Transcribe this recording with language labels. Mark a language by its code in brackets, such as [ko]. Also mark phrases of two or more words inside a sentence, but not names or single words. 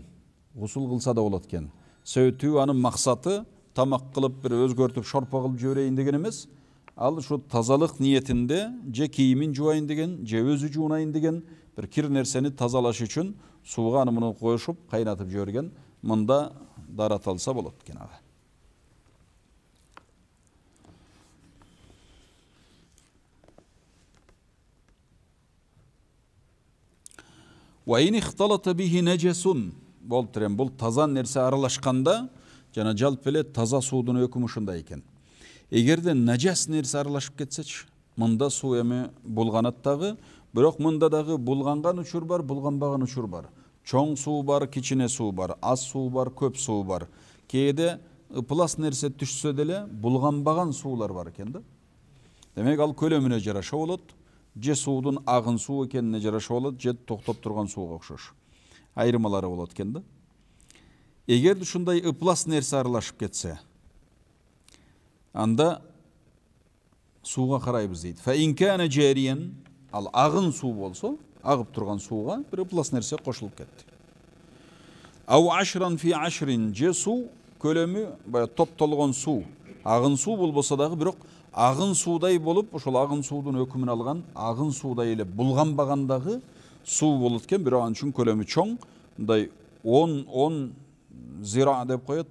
[ky] Гусул кылса да болот экен. Сөйтүү анын максаты тамак кылып бир өзгөртүп шорпо кылып жиберейин деген эмес. Ал ушу тазалык ниетинде же кийимин жуайын деген, же өзү жуунайын деген бир кир нерсени тазалаш үчүн сууга аны муну коюшуп кайнатып жиберген. Мында дараталса болот экен ага. [ar] وإن اختلط به نجس [ky] болуп турем. Бул таза нерсе аралашканда жана жалпы эле таза суудун өкүмү ушундай экен. Эгерде наджас нерсе аралашып кетсечи, мында суу эми булганат дагы, бирок мында дагы булганган учур бар, булганбаган учур бар. Чоң суу бар, кичине суу бар, аз суу бар, көп суу бар. Кээде ыплас нерсе түшсө деле булганбаган суулар бар экен да. Демек ал көлөмүнө жараша болот. Же суудун агын суу экенине жараша болот, же токтоп турган сууга окшош. Айырмалары болот экен да. Эгерде ушундай ыплас нерсе аралашып кетсе, анда сууга карайбыз дейт. [ar] فإن كان جاريا, [ky] ал агын суу болсо, агып турган сууга бир ыплас нерсе кошулуп кетти. [ar] أو عشرا في عشر, [ky] же суу көлөмү бая топтолгон суу, агын суу болбосо дагы, бирок агын суудай болуп, ошол агын суудун өкүмүн алган, агын суудай эле булганбагандагы суу болот экен, бирок анын үчүн көлөмү чоң, мындай 10 зира деп коет.